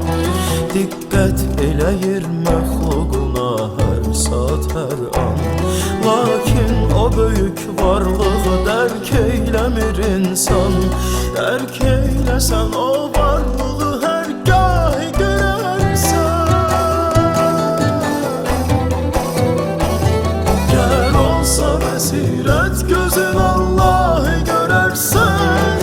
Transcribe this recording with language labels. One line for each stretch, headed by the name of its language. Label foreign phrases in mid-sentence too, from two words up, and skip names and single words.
Azerbaijani: Dikkat eləyir məxluquna her saat her an. Lakin o büyük varlığı dərk eyləmir insan. Dərk eyləsən o varlığı hər gahi görərsən. Gər olsa bəsirət gözün Allah'ı görərsən.